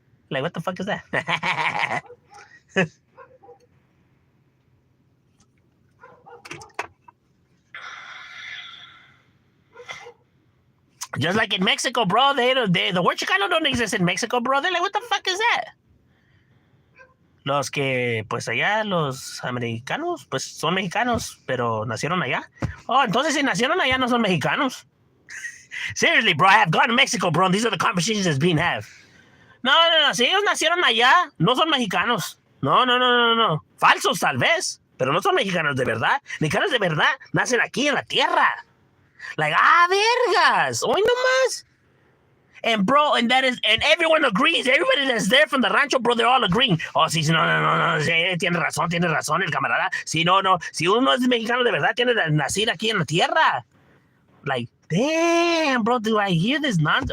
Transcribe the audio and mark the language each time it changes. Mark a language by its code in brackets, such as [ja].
[en] Like, what the fuck is that? Just like in Mexico, bro. The word Chicano don't exist in Mexico, bro. They're like, what the fuck is that? [es] Los que, pues allá, los americanos, pues son mexicanos, pero nacieron allá. Oh, entonces si nacieron allá no son mexicanos. [en] Seriously, bro, I have gone to Mexico, bro, and these are the conversations that's being had. [es] No. Si ellos nacieron allá, no son mexicanos. No. Falsos, tal vez, pero no son mexicanos de verdad. Mexicanos de verdad nacen aquí en la tierra. Like, vergas, hoy nomás. [en] And bro, and everyone agrees. Everybody that's there from the rancho, bro, they're all agreeing. [es] Oh, sí, no, tiene razón el camarada. Sí, no. Si uno es mexicano de verdad, tiene que nacer aquí en la tierra. [en] Like, damn, bro, do I hear this nonsense?